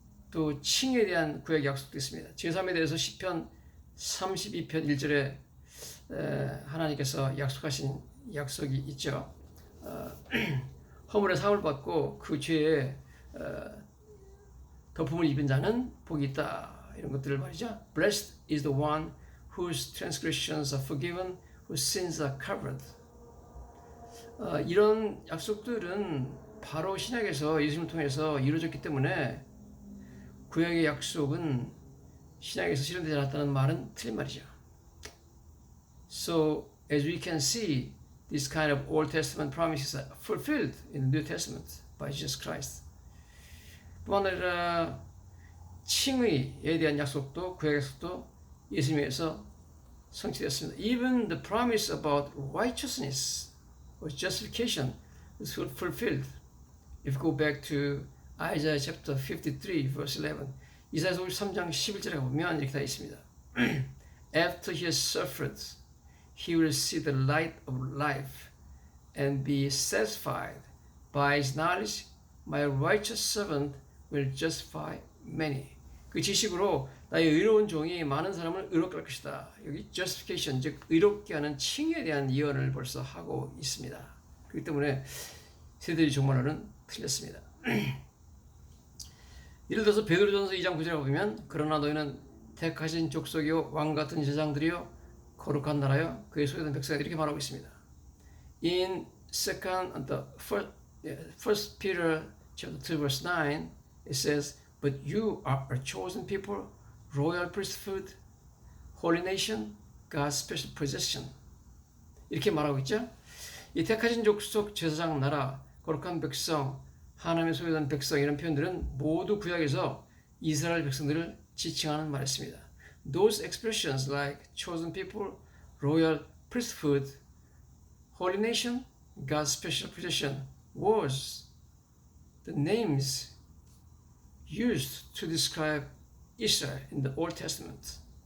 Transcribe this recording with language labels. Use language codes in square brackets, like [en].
[ko] 또 칭에 대한 구약 약속도 있습니다. 죄사함에 대해서 시편 32편 1절에 하나님께서 약속하신 약속이 있죠. 허물의 사함을 받고 그 죄에 덮음을 입은 자는 복이 있다. 이런 것들을 말이죠. [en] Blessed is the one whose transgressions are forgiven, whose sins are covered. [ko] 이런 약속들은 바로 신약에서 예수님을 통해서 이루어졌기 때문에 구약의 약속은 신약에서 실현되지 않았다는 말은 틀린 말이죠. [en] So as we can see, this kind of Old Testament promises are fulfilled in the New Testament by Jesus Christ. [ko] 뿐만 아니라 칭의에 대한 약속도 구약 약속도 예수님에서 성취되었습니다. [en] Even the promise about righteousness or justification is fulfilled. If you go back to Isaiah chapter 53 verse 11, [ko] 이사야서 53장 11절에 보면 이렇게 다 있습니다. [en] After he has suffered, he will see the light of life and be satisfied. By his knowledge, my righteous servant will justify many. [ko] 그 지식으로 나의 의로운 종이 많은 사람을 의롭게 할 것이다. 여기 justification, 즉 의롭게 하는 칭에 대한 예언을 벌써 하고 있습니다. 그렇기 때문에 세대의 종말론은 틀렸습니다. 예를 들어서 베드로전서 2장 9절에 보면 그러나 너희는 택하신 족속이요 왕 같은 제장들이요 거룩한 나라요 그의 소유된 백성이 이렇게 말하고 있습니다. [en] In first Peter chapter 2 verse 9 it says, But you are a chosen people, royal priesthood, holy nation, God's special possession. [ko] 이렇게 말하고 있죠. 이 택하신 족속, 제사장 나라, 거룩한 백성, 하나님의 소유된 백성 이런 표현들은 모두 구약에서 이스라엘 백성들을 지칭하는 말이었습니다. [en] Those expressions like chosen people, royal priesthood, holy nation, God's special possession was the names used to describe Israel in the Old Testament.